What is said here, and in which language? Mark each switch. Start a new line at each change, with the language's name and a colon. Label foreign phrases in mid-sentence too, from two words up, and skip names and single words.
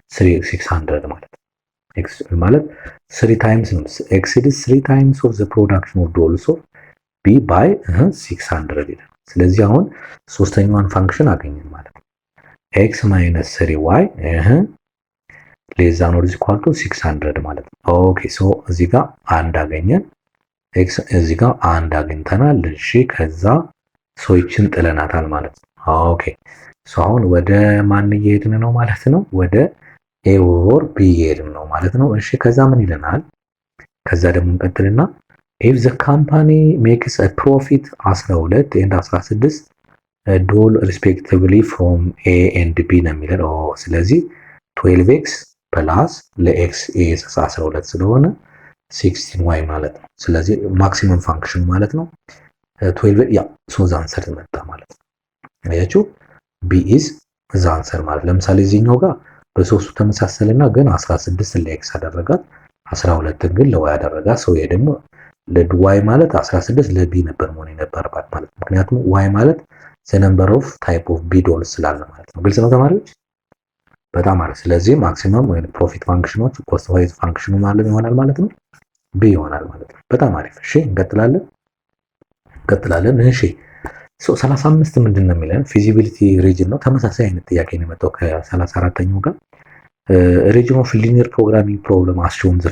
Amharic: ቱ 600 ማለት ኤክስ ማለት 3 ታይምስ ነው።
English: exceeds 3 times of the production of dolls of B by 600
Amharic: ይላል። ስለዚህ አሁን ሶስተኛዋን ፋንክሽን አገኘን ማለት ነው።
English: x minus 3 y less than or equal to 600
Amharic: ማለት ነው።
English: okay so
Amharic: እዚህ ጋር አንድ አገኘን። ኤክስ እዚህ ጋር አንድ አግኝተናል። እሺ ከዛ ሶይችን ጥለናታል ማለት ነው።
English: okay so
Amharic: አሁን ወደ ማን እየሄድን ነው ማለት ነው? ወደ ኤ ኦር ቢ እየሄድን ነው ማለት ነው። እሺ ከዛ ምን ይለናል? ከዛ ደግሞ እንቀጥልና
English: if the company makes a profit 12 and 16 ዶል respectively from A and B
Amharic: ነው የሚለን። ስለዚህ 12x ፕላስ ለx is 12 ስለሆነ 16y ማለት ነው። ስለዚህ
English: maximum function
Amharic: ማለት ነው 12 ያ
English: so answer
Amharic: መጣ ማለት ነው። አያችሁ
English: B is the answer
Amharic: ማለት ለምሳሌ እዚህኛው ጋር በሶስቱ ተመሳሰልና ግን 16 ለx አደረጋት 12 ግን ለy አደረጋት። ሰው ይሄ ደግሞ ለy ማለት 16 ለb ነበር መሆን የነበረባት ማለት ነው። ምክንያቱም y ማለት
English: the number of type of b dolls
Amharic: ስላለ ማለት ነው። ግልጽ ነው ተማሪዎች? በጣም አሪፍ። ስለዚህ ማክሲመም ወይ
English: profit functions cost wise function
Amharic: ማለት ይሆናል ማለት ነው b ይሆናል ማለት ነው። በጣም አሪፍ። እሺ እንቀጥላለን። እሺ 35 ምንድን ነው የሚለን?
English: feasibility region
Amharic: ነው። ተመሳሳይ አይነት ጥያቄ ነው የመጣው ከ34ኛው ጋር
English: region of linear programming problem as shown the